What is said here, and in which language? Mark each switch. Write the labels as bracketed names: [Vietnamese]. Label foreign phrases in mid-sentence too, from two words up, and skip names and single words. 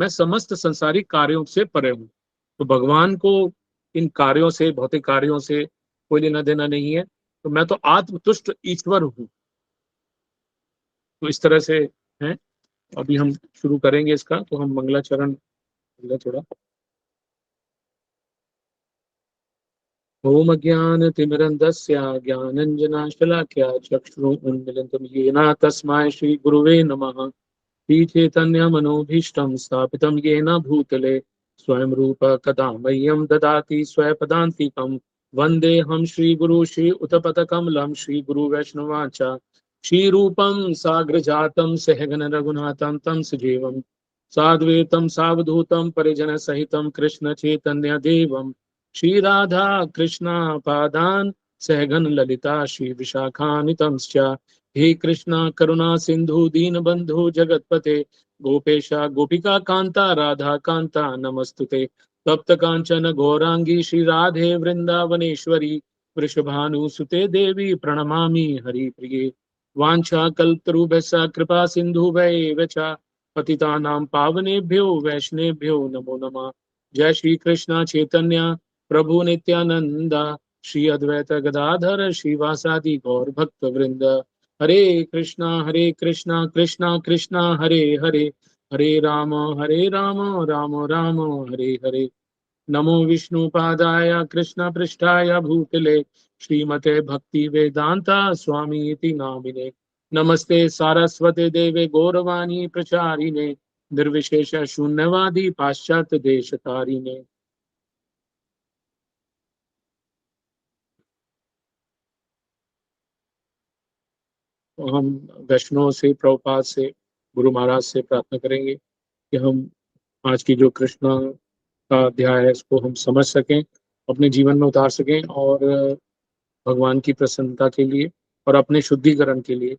[Hindi] मैं समस्त संसारिक कार्यों से परे हूं। तो भगवान को इन कार्यों से, भौतिक कार्यों से कोई लेना देना नहीं है। तो मैं तो आत्मतुष्ट ईश्वर हूं। तो इस तरह से है। अभी हम शुरू करेंगे इसका, तो हम मंगलाचरण थोड़ा। [Sanskrit] ओम अज्ञानतिमिरन्धस्य ज्ञानञ्जनाशलाकया चक्षुरुन्मीलितं येन तस्मै श्रीगुरुवे नमः। श्रीचैतन्यमनोभीष्टं स्थापितं येन भूतले स्वयं रूप कदा मह्यं ददाति स्वपदान्तिकं वंदे हम श्री गुरु श्री उतपथ कमलम श्री गुरु वैष्णवाचा श्री रूपम साग्र जातम सहगन रघुनाथम तम सजीवम साद्वैतम सावधूतम परिजन सहितम कृष्ण चैतन्य देवम श्री राधा कृष्णा पादान सहगन ललिता श्री विशाखान्वितंश्च हे कृष्णा करुणा सिंधु दीन बंधु जगतपते गोपेशा गोपिका कांता राधा कांता नमस्तुते तप्त कांचन गौरांगी श्री राधे वृंदावनेश्वरी वृषभानुसुते देवी प्रणमामि हरि प्रिये वांछा कल्पतरुभ्यश्च कृपा सिन्धुभ्यैव च पतितानां पावनेभ्यो वैष्णवेभ्यो नमो नमः। जय श्री कृष्ण चैतन्य प्रभु नित्यानंद श्री अद्वैत गदाधर श्रीवासादि गौर भक्त वृंद हरे कृष्णा कृष्णा कृष्णा हरे हरे हरे राम राम राम हरे हरे। नमो विष्णुपादाय कृष्ण पृष्ठाय भूतले श्रीमते भक्ति वेदांता स्वामी इति नामिने नमस्ते सारस्वते देवे गौरवाणी प्रचारिणे निर्विशेष शून्यवादी पाश्चात्य देशतारिणे। [Hindi] तो हम वैष्णव से प्रभुपाद से गुरु महाराज से प्रार्थना करेंगे कि हम आज की जो कृष्णा का अध्याय है इसको हम समझ सकें, अपने जीवन में उतार सकें और भगवान की प्रसन्नता के लिए और अपने शुद्धिकरण के लिए।